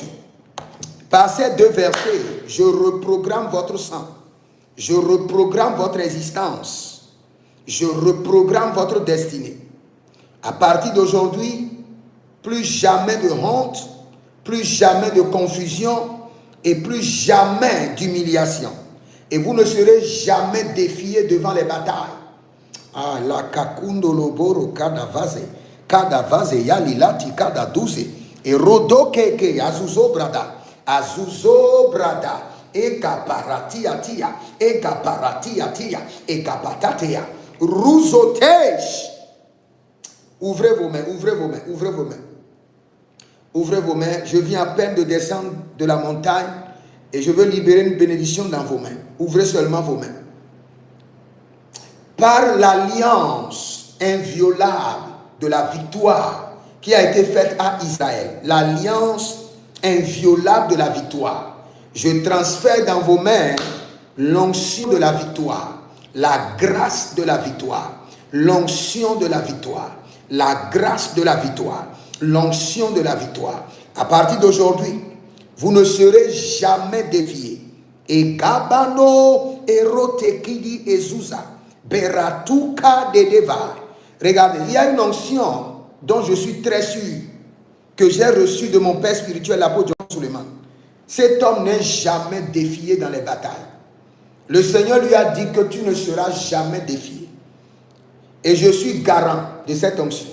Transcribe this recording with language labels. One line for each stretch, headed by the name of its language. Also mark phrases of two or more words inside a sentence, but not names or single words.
French: Par ces deux versets, je reprogramme votre sang, je reprogramme votre existence, je reprogramme votre destinée. À partir d'aujourd'hui, plus jamais de honte, plus jamais de confusion et plus jamais d'humiliation. Et vous ne serez jamais défiés devant les batailles. Ah, la kakundo loboro kadavaze yalilati kadaduze et rodo keke azuzo brada ekaparatiatia ekapatatea ruzotesh. Ouvrez vos mains, ouvrez vos mains, ouvrez vos mains. Ouvrez vos mains. Je viens à peine de descendre de la montagne et je veux libérer une bénédiction dans vos mains. Ouvrez seulement vos mains. Par l'alliance inviolable de la victoire qui a été faite à Israël, l'alliance inviolable de la victoire, je transfère dans vos mains l'onction de la victoire, la grâce de la victoire, l'onction de la victoire, la grâce de la victoire, l'onction de la victoire. À partir d'aujourd'hui, vous ne serez jamais déviés. Et Gabano erotekidi ezuza beratuka de deva. Regardez, il y a une onction dont je suis très sûr que j'ai reçue de mon père spirituel, l'apôtre John Suleiman. Cet homme n'est jamais défié dans les batailles. Le Seigneur lui a dit que tu ne seras jamais défié. Et je suis garant de cette onction.